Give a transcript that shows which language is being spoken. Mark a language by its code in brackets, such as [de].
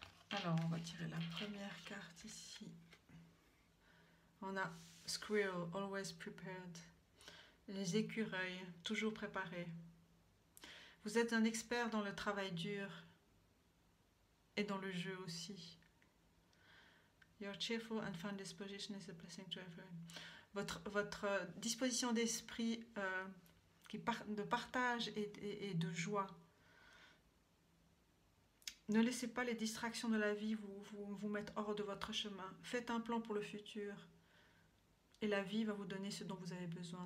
[fr] Alors, on va tirer la première carte ici. On a [en] Squirrel, always prepared. [fr] Les écureuils, toujours préparés. Vous êtes un expert dans le travail dur et dans le jeu aussi. [en] Your cheerful and fun disposition is a blessing to everyone. [fr] Votre disposition d'esprit de partage et de joie. Ne laissez pas les distractions de la vie vous mettre hors de votre chemin. Faites un plan pour le futur et la vie va vous donner ce dont vous avez besoin.